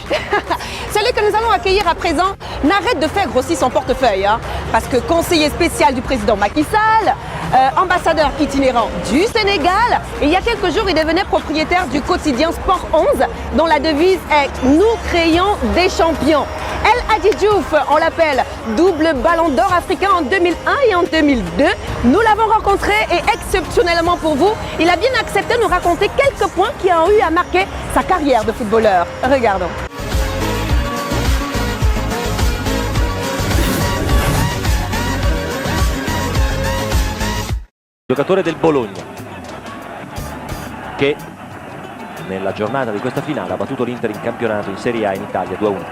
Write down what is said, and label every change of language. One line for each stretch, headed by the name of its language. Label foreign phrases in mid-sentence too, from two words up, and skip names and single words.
French: Celui que nous allons accueillir à présent n'arrête de faire grossir son portefeuille, hein, parce que conseiller spécial du président Macky Sall, ambassadeur itinérant du Sénégal, et il y a quelques jours il devenait propriétaire du quotidien Sport 11, dont la devise est « Nous créons des champions ». El Hadji Diouf, on l'appelle double ballon d'or africain en 2001 et en 2002. Nous l'avons rencontré et exceptionnellement pour vous, il a bien accepté de nous raconter quelques points qui ont eu à marquer sa carrière de footballeur. Regardons.
Italian: Giocatore del Bologna che nella giornata di questa finale ha battuto l'Inter in campionato in Serie A in Italia 2-1.